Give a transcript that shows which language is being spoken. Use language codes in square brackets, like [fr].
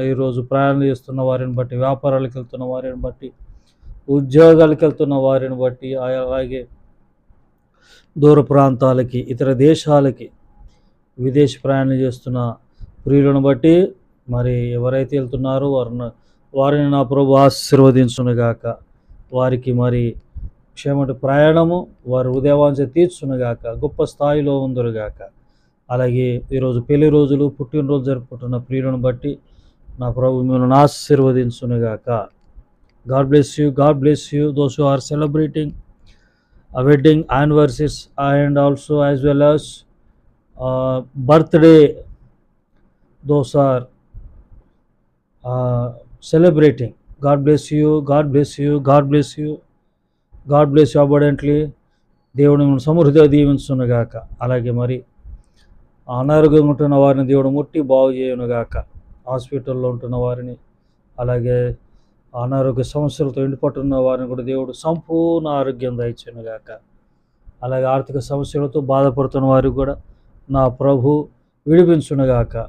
[te] ఈరోజు ప్రయాణం చేస్తున్న వారిని బట్టి, వ్యాపారాలకు వెళ్తున్న వారిని బట్టి, ఉద్యోగాలకు వెళ్తున్న వారిని బట్టి, అలాగే దూర ప్రాంతాలకి, ఇతర దేశాలకి, విదేశ ప్రయాణం చేస్తున్న ప్రియులను బట్టి, మరి ఎవరైతే వెళ్తున్నారో వారిని నా ప్రభు ఆశీర్వదించునుగాక. వారికి మరి క్షేమటి ప్రయాణము, వారి ఉదయవాంఛ తీర్చునుగాక, గొప్ప స్థాయిలో ఉందరుగాక. అలాగే ఈరోజు పెళ్లి రోజులు, పుట్టినరోజు జరుపుకుంటున్న ప్రియులను బట్టి నా ప్రభు మిమ్మల్ని ఆశీర్వదించునుగాక. [en] God bless you, God bless you. Those who are celebrating a wedding anniversaries and also as well as birthday, those are celebrating. God bless you, God bless you, God bless you, God bless you abundantly. [te] దేవుడు మిమ్మల్ని సమృద్ధిగా దీవించునుగాక. అలాగే మరి అనారోగ్యంగా ఉంటున్న వారిని దేవుడు ముట్టి బాగు చేయునుగాక. హాస్పిటల్లో ఉంటున్న వారిని, అలాగే అనారోగ్య సమస్యలతో ఎండిపట్టున్న వారిని కూడా దేవుడు సంపూర్ణ ఆరోగ్యం దయచేయునుగాక. అలాగే ఆర్థిక సమస్యలతో బాధపడుతున్న వారికి కూడా నా ప్రభు విడిపించునుగాక.